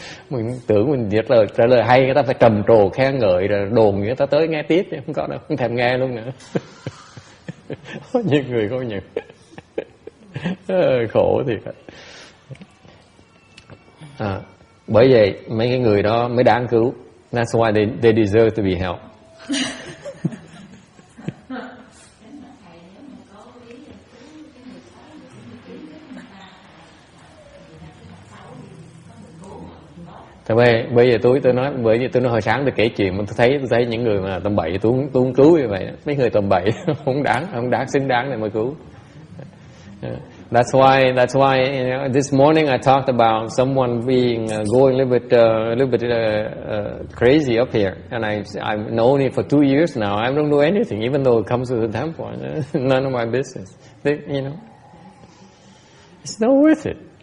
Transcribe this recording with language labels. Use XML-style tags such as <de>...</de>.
<vi>Mình tưởng mình trả lời hay, người ta phải trầm trồ khen ngợi rồi đồn người ta tới nghe tiếp, không có đâu, không thèm nghe luôn nữa. Có những người có những khổ thiệt. Bởi vậy mấy cái người đó mới đáng cứu.</vi> <en>That's why they deserve to be helped.</en> <vi>Bây giờ tôi nói hồi sáng tôi kể chuyện mà tôi thấy những người mà tầm bậy tôi không cứu như vậy. Mấy người tầm bậy không đáng xứng đáng để mà cứu.</vi> <en>That's why you know, this morning I talked about someone being going a little bit crazy up here, and I've known it for 2 years now. I don't do anything, even though it comes to the temple. None of my business. You know, it's not worth it.</en>